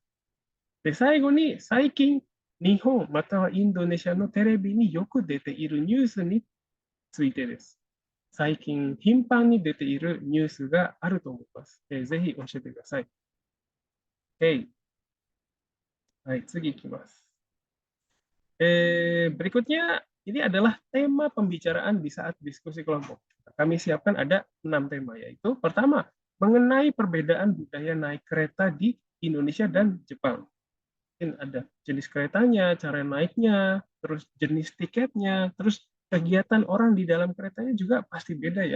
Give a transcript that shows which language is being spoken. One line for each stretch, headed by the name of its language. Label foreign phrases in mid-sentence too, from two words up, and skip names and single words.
Japanese: で、最後に最近、日本またはインドネシアのテレビによく出ているニュースについてです。最近頻繁に出ているニュースがあると思います。ぜひ教えてください。はい、次いきます。
Indonesian: Berikutnya, ini adalah tema pembicaraan di saat diskusi kelompok. Kami siapkan ada 6 tema, yaitu pertama, mengenai perbedaan budaya naik kereta di Indonesia dan Jepang. Mungkin ada jenis keretanya, cara naiknya, terus jenis tiketnya, terus kegiatan orang di dalam keretanya juga pasti beda ya.